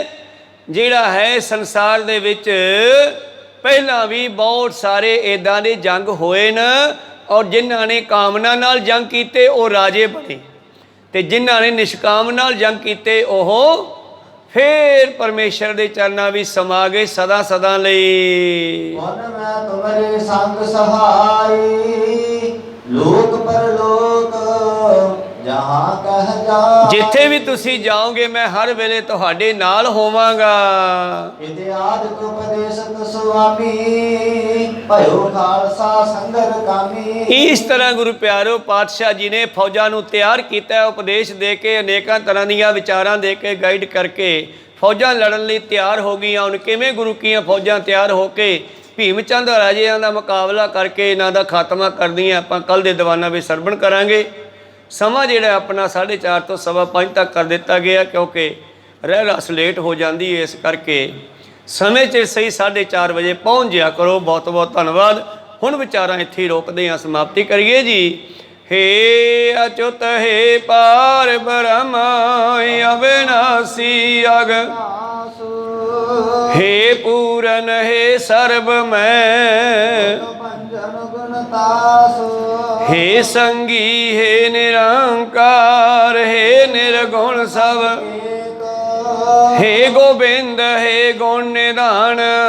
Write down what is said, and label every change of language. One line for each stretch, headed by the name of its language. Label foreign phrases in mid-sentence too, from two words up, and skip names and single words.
Punjabi: ਜਿਹੜਾ ਹੈ ਸੰਸਾਰ ਦੇ ਵਿੱਚ ਪਹਿਲਾਂ ਵੀ ਬਹੁਤ ਸਾਰੇ ਇੱਦਾਂ ਦੇ ਜੰਗ ਹੋਏ ਨੇ, ਔਰ ਜਿਨ੍ਹਾਂ ਨੇ ਕਾਮਨਾ ਨਾਲ ਜੰਗ ਕੀਤੇ ਉਹ ਰਾਜੇ ਬਣੇ, ਤੇ ਜਿਨ੍ਹਾਂ ਨੇ ਨਿਸ਼ਕਾਮ ਨਾਲ ਜੰਗ ਕੀਤੇ ਉਹ ਫੇਰ ਪਰਮੇਸ਼ਰ ਦੇ ਚਰਨਾਂ ਵਿੱਚ ਸਮਾ ਗਏ ਸਦਾ ਸਦਾ ਲਈ। ਮਨ ਮੈਂ ਤੁਮਰੇ ਸੰਗ ਸਹਾਈ, ਲੋਕ ਪਰਲੋਕ ਜਹਾਂ ਕਹ ਜਾ ਜਿੱਥੇ ਵੀ ਤੁਸੀਂ ਜਾਓਗੇ ਮੈਂ ਹਰ ਵੇਲੇ ਤੁਹਾਡੇ ਨਾਲ ਹੋਵਾਂਗਾ।
Braj: इति आदिक उपदेशक स्वामी भयो खालसा संगर कामी।
Punjabi: ਇਸ ਤਰ੍ਹਾਂ ਗੁਰੂ ਪਿਆਰੋ ਪਾਤਸ਼ਾਹ ਜੀ ਨੇ ਫੌਜਾਂ ਨੂੰ ਤਿਆਰ ਕੀਤਾ, ਉਪਦੇਸ਼ ਦੇ ਕੇ, ਅਨੇਕਾਂ ਤਰ੍ਹਾਂ ਦੀਆਂ ਵਿਚਾਰਾਂ ਦੇ ਕੇ, ਗਾਈਡ ਕਰਕੇ ਫੌਜਾਂ ਲੜਨ ਲਈ ਤਿਆਰ ਹੋ ਗਈਆਂ। ਹੁਣ ਕਿਵੇਂ ਗੁਰੂ ਕੀਆਂ ਫੌਜਾਂ ਤਿਆਰ ਹੋ ਕੇ ਭੀਮ ਚੰਦ ਰਾਜਿਆਂ ਦਾ ਮੁਕਾਬਲਾ ਕਰਕੇ ਇਹਨਾਂ ਦਾ ਖਾਤਮਾ ਕਰਦੀਆਂ, ਆਪਾਂ ਕੱਲ੍ਹ ਦੇ ਦੀਵਾਨਾਂ ਵਿੱਚ ਸਰਵਣ ਕਰਾਂਗੇ। ਸਮਾਂ ਜਿਹੜਾ ਆਪਣਾ 4:30 ਤੋਂ 5:15 ਤੱਕ ਕਰ ਦਿੱਤਾ ਗਿਆ, ਕਿਉਂਕਿ ਰਹਿ ਰਸ ਲੇਟ ਹੋ ਜਾਂਦੀ ਹੈ, ਇਸ ਕਰਕੇ ਸਮੇਂ 'ਚ ਸਹੀ 4:30 ਵਜੇ ਪਹੁੰਚ ਜਿਆ ਕਰੋ। ਬਹੁਤ ਬਹੁਤ ਧੰਨਵਾਦ। ਹੁਣ ਵਿਚਾਰਾਂ ਇੱਥੇ ਹੀ ਰੋਕਦੇ ਹਾਂ, ਸਮਾਪਤੀ ਕਰੀਏ ਜੀ। ਹੇ ਅਚੁਤ ਹੇ ਪਾਰ ਬ੍ਰਹਮ ਅਬਿਨਾਸੀ ਅਘ, ਹੇ ਪੂਰਨ ਹੇ ਸਰਬ ਮੈ, ਹੇ ਸੰਗੀ ਹੇ ਨਿਰੰਕਾਰ, ਹੇ ਨਿਰਗੁਣ ਸਭ, ਹੇ ਗੋਬਿੰਦ ਹੇ ਗੁਣ ਨਿਧਾਨ,